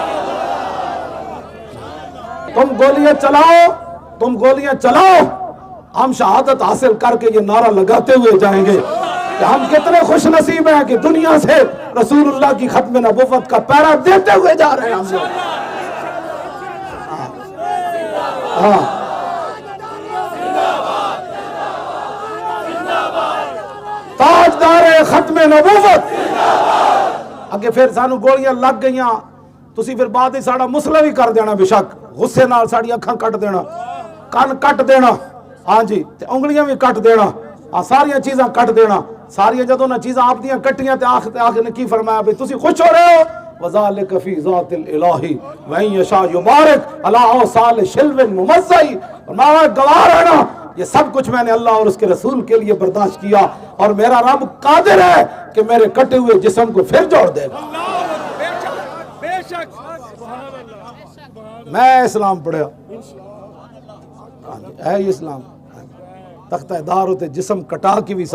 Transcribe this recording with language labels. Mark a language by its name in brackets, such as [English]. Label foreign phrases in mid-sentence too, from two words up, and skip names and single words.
[Urdu] تم گولیاں چلاؤ، تم گولیاں چلاؤ، ہم شہادت حاصل کر کے یہ نعرہ لگاتے ہوئے جائیں گے کہ ہم کتنے خوش نصیب ہیں کہ دنیا سے رسول اللہ کی ختم نبوت کا پیرا دیتے ہوئے جا رہے ہیں ہم لوگ۔ تاجدار ختم نبوت۔ [Punjabi] اگے پھر سانو گولیاں لگ گئیاں، تسی پھر بعد ہی ساڑا مسئلہ بھی کر دینا، بے شک غصے نال ساڑی اکھاں کٹ دینا، کان کٹ دینا، ہاں جی تے انگلیاں بھی کٹ دینا، ساریاں چیزاں کٹ دینا۔ ساریاں جدوں نہ چیزاں آپ دیاں کٹیاں تے آخر نے کی فرمایا بھئی تسی خوش ہو رہے ہو، [Arabic] وَذَلِكَ فِي ذَاتِ الْإِلَٰهِ وَإِن يَشَاء يُبَارِكْ عَلَىٰ أَوْصَالِ شِلْوٍ مُمَزَّعِ، [Urdu] فرمایا گواہ رہنا یہ سب کچھ میں نے اللہ اور اس کے رسول کے لیے برداشت کیا، اور میرا رب قادر ہے کہ میرے کٹے ہوئے جسم کو پھر جوڑ دے گا۔ [Punjabi] میں اسلام پڑھیا ہے، یہ اسلام تختہ دار ہوتے جسم کٹا کی بھی